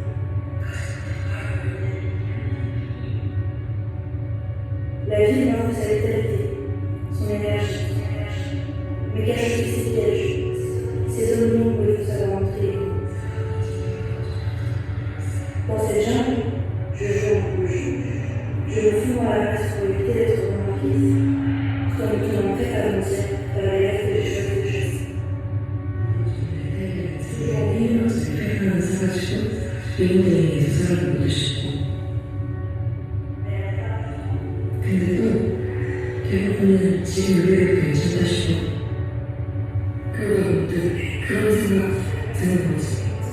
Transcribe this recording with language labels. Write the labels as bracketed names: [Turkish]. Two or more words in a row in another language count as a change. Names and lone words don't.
[French] La vie m'offre sa vitalité, son énergie, mais cache aussi ses pièges, ses zones d'ombre où il faut savoir entrer. Dans cette jungle, je joue en rouge. Je me fous dans la place pour éviter d'être remarquée, tout en me tenant très volontiers vers la lèvre que j'ai choisi de chasser. [Korean] 근데 또 대부분은 지금 우리를 괜찮다 싶어. 그러다 문득 그런 생각 드는 거지.